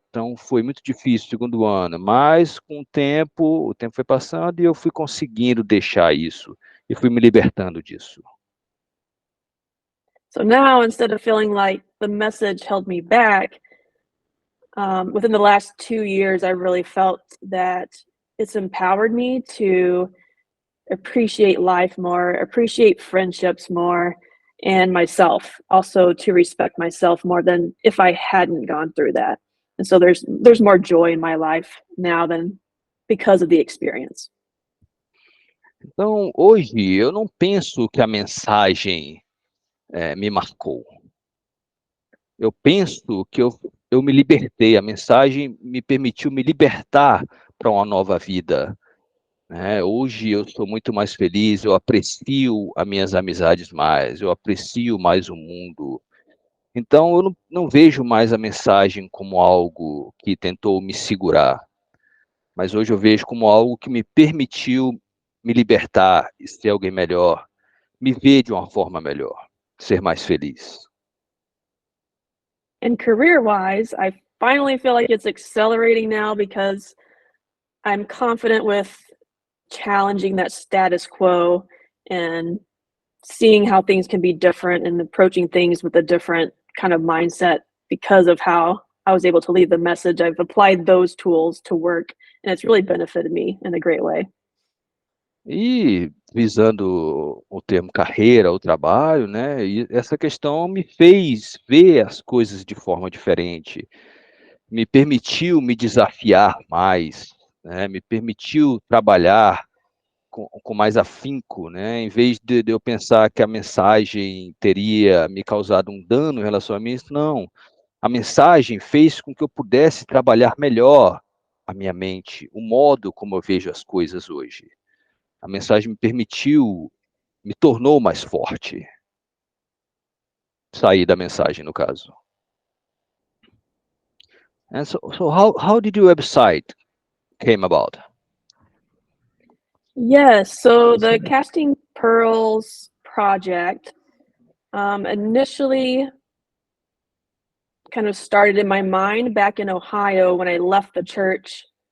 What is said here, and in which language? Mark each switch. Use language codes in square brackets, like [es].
[pt] Então, foi muito difícil o segundo ano, mas com o tempo foi passando e eu fui conseguindo deixar isso, e fui me libertando disso. [en] So now, instead of feeling like the message held me back, within the last 2 years, I really felt that it's empowered me to appreciate life more, appreciate friendships more, and myself, also to respect myself more than if I hadn't gone through that. And so there's more joy in my life now than because of the experience. [pt] Então, hoje, eu não penso que a mensagem me marcou. Eu penso que eu me libertei, a mensagem me permitiu me libertar para uma nova vida, né? Hoje eu sou muito mais feliz, eu aprecio as minhas amizades mais, eu aprecio mais o mundo. Então eu não vejo mais a mensagem como algo que tentou me segurar, mas hoje eu vejo como algo que me permitiu me libertar e ser alguém melhor, me ver de uma forma melhor, ser mais feliz. [en] And career-wise, I finally feel like it's accelerating now because I'm confident with challenging that status quo and seeing how things can be different and approaching things with a different kind of mindset because of how I was able to leave the message. I've applied those tools to work, and it's really benefited me in a great way. [pt] E visando o termo carreira, o trabalho, né, e essa questão me fez ver as coisas de forma diferente, me permitiu me desafiar mais, né, me permitiu trabalhar com mais afinco, né, em vez de eu pensar que a mensagem teria me causado um dano em relação a mim, não, A mensagem fez com que eu pudesse trabalhar melhor a minha mente, o modo como eu vejo as coisas hoje. A mensagem me tornou mais forte. Sair da mensagem, no caso. [en] And so how did your website came about? Yes, so the Casting Pearls project initially kind of started in my mind back in Ohio when I left the church.